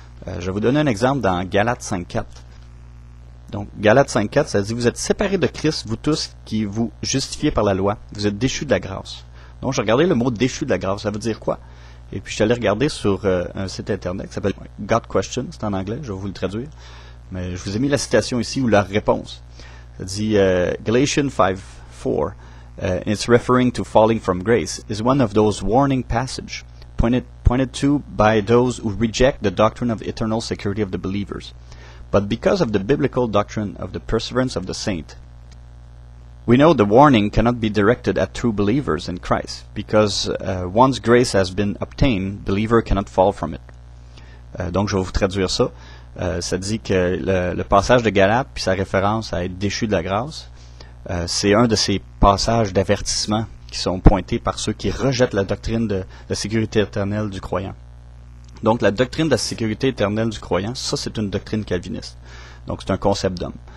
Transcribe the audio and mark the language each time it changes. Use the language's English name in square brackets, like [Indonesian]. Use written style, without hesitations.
[French] Je vais vous donner un exemple dans Galates 5.4. Donc, Galates 5.4, ça dit « Vous êtes séparés de Christ, vous tous qui vous justifiez par la loi. Vous êtes déchus de la grâce. » Donc, j'ai regardé le mot « déchu de la grâce ». Ça veut dire quoi? Et puis, je suis allé regarder sur un site internet qui s'appelle God Question, c'est en anglais, je vais vous le traduire. Mais je vous ai mis la citation ici ou la réponse. Ça dit [English] Galatians 5:4, and it's referring to falling from grace, is one of those warning passages pointed to by those who reject the doctrine of eternal security of the believers. But because of the biblical doctrine of the perseverance of the saint, we know the warning cannot be directed at true believers in Christ, because once grace has been obtained, believer cannot fall from it. [French] Donc, je vais vous traduire ça. Ça dit que le passage de Galates, puis sa référence à être déchu de la grâce, c'est un de ces passages d'avertissement qui sont pointés par ceux qui rejettent la doctrine de la sécurité éternelle du croyant. Donc, la doctrine de la sécurité éternelle du croyant, ça, c'est une doctrine calviniste. Donc, c'est un concept d'homme.